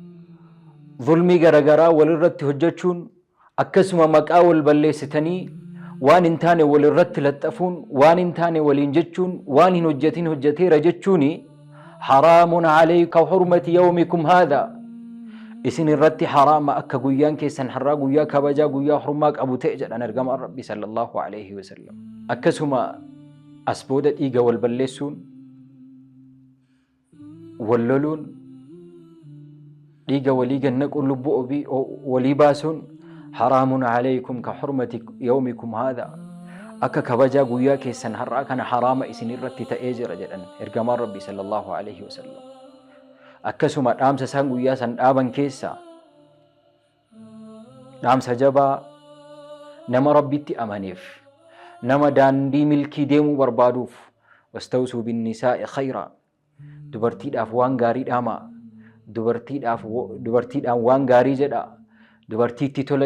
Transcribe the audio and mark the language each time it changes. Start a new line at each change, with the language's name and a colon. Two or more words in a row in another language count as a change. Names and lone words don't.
Oromo: zulmii garagaraa walirratti hojjechuun akkasuma maqaa wal balleessitanii waan hin taane walirratti laxxafuun, waan hin taane waliin jechuun, waan hin hojjetin hojjeteera jechuuni
Arabic: حرام عليك حرمة يومكم هذا
Oromo: isin irratti haraama akka guyyaan keessan har'aa guyyaa kabajaa guyyaa hurmaa qabu ta'e jedhan ergamaan rabbii
Arabic: صلى الله عليه وسلم.
Oromo: Akkasuma as booda dhiiga wal balleessuun, wal loluun, dhiiga walii gannaquun, lubbuu walii baasuun
Arabic: حرام عليكم كحرمة يومكم هذا
Oromo: akka kabajaa guyyaa keessan har'aa kana haraama isin irratti ta'ee jira jedhan ergamaan rabbii
Arabic: صلى الله عليه وسلم.
Oromo: Akkasuma dhaamsa isaan guyyaa san dhaaban keessa dhaamsa jabaa nama rabbitti amaneef, nama daandii milkii deemuu barbaaduuf
Arabic: واستوصوا بالنساء خيرا
Oromo: dubartiidhaaf waan gaarii dhaamaa, dubartiidhaan waan gaarii jedhaa, dubartiitti tola